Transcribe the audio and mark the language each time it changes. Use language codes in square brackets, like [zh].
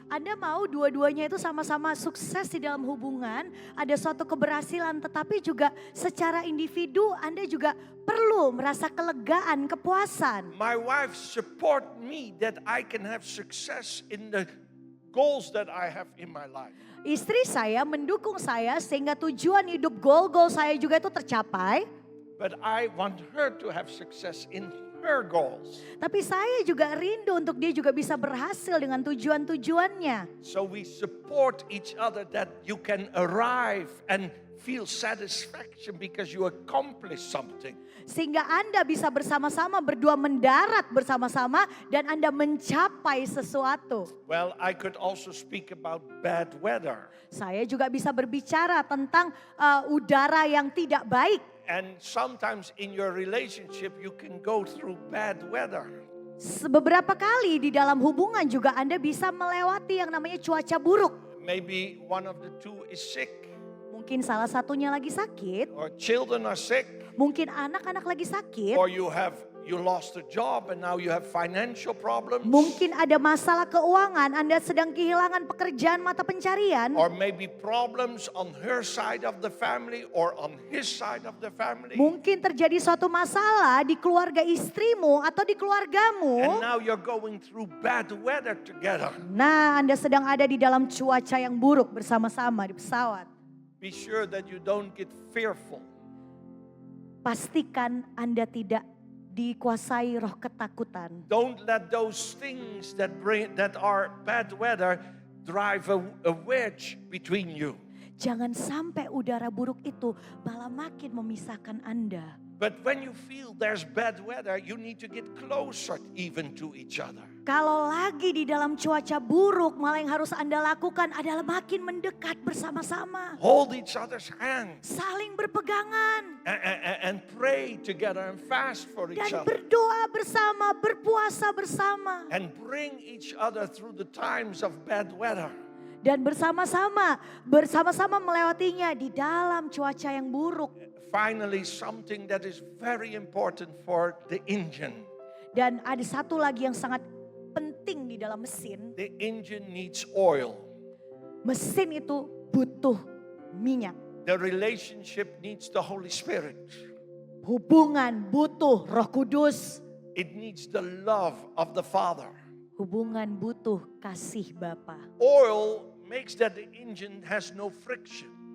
[id] Anda mau dua-duanya itu sama-sama sukses di dalam hubungan, ada suatu keberhasilan, tetapi juga secara individu Anda juga perlu merasa kelegaan, kepuasan. [en] My wife support me that I can have success in the goals that I have in my life. [id] Istri saya mendukung saya sehingga tujuan hidup, goal saya juga itu tercapai. [en] But I want her to have success in her goals. [id] Tapi saya juga rindu untuk dia juga bisa berhasil dengan tujuan-tujuannya. [en] So we support each other that you can arrive and feel satisfaction because you accomplish something. [id] Sehingga Anda bisa bersama-sama berdua mendarat bersama-sama dan Anda mencapai sesuatu. [en] Well, I could also speak about bad weather. [id] Saya juga bisa berbicara tentang udara yang tidak baik. [en] And sometimes in your relationship you can go through bad weather. [id] Beberapa kali di dalam hubungan juga Anda bisa melewati yang namanya cuaca buruk. [en] Maybe one of the two is sick. [id] Mungkin salah satunya lagi sakit. [en] Or children are sick. [id] Mungkin anak-anak lagi sakit. [en] Or you lost a job and now you have financial problems. [id] Mungkin ada masalah keuangan, Anda sedang kehilangan pekerjaan mata pencarian. [en] Or maybe problems on her side of the family or on his side of the family. [id] Mungkin terjadi suatu masalah di keluarga istrimu atau di keluargamu. [en] And now you're going through bad weather together. [id] Nah, Anda sedang ada di dalam cuaca yang buruk bersama-sama di pesawat. [en] Be sure that you don't get fearful. [id] Pastikan Anda tidak dikuasai roh ketakutan. [en] Don't let those things that are bad weather drive a wedge between you. [id] Jangan sampai udara buruk itu malah makin memisahkan Anda. [en] But when you feel there's bad weather, you need to get closer even to each other. [id] Kalau lagi di dalam cuaca buruk, malah yang harus Anda lakukan adalah makin mendekat bersama-sama. [en] Hold each other's hands. [id] Saling berpegangan. [en] And pray together and fast for each [id] Dan [en] other. [id] berdoa bersama, berpuasa bersama. [en] And bring each other through the times of bad weather. [id] Dan bersama-sama melewatinya di dalam cuaca yang buruk. [en] Finally, something that is very important for the engine. [id] Dan ada satu lagi yang sangat penting di dalam mesin. [en] The engine needs oil. [id] Mesin itu butuh minyak. [en] The relationship needs the Holy Spirit. [id] Hubungan butuh Roh Kudus. [en] It needs the love of the Father. [id] Hubungan butuh kasih Bapa. [en] Oil makes that the engine has no friction.